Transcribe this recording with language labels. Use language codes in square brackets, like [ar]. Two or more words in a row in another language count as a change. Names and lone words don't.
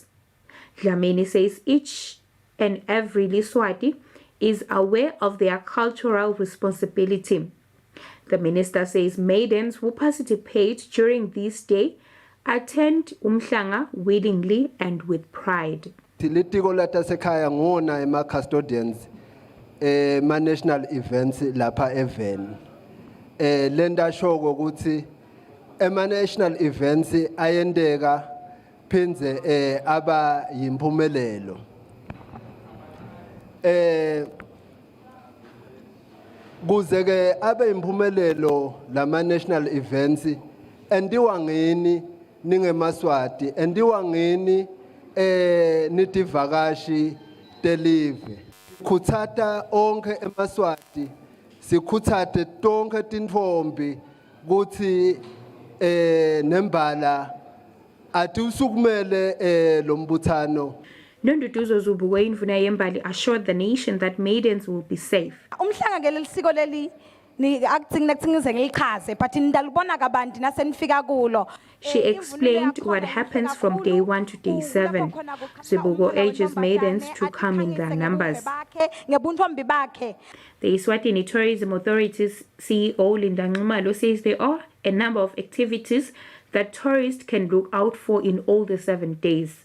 [en] Dlamini says each and every Liswati is aware of their cultural responsibility. The minister says maidens who participate during this day attend Umhlanga willingly and with pride. [ss] Litiko latasekhaya ngona ema-custodians ma- [en] national events [ss] lapha even. Lenda shoko ukuthi ema- [en] national events [ss] ayendeka phinze aba yimpumelelo. Kuze ke abe yimpumelelo lama- [en] national events [ss] endiwa ngini ningemaswati endiwa ngini nitivakashi telive. Kutsata onke emaswati sikhuthate tonke tintfombi kuthi nembala athi usukumele lo mbuthano. [en] Nonduduzo Zubuwe Indvuna Yembali assured the nation that maidens will be safe. [ss] Umhlanga ngeleli siko leli ni akutsingize ngilichaze but ndalubona kabanti nasenifika kulo. [en] She explained what happens from day 1 to day 7. Zibuko urges maidens to come in their numbers. The Eswatini Tourism Authority's CEO Linda Nxumalo says there are a number of activities that tourists can look out for in all the 7 days.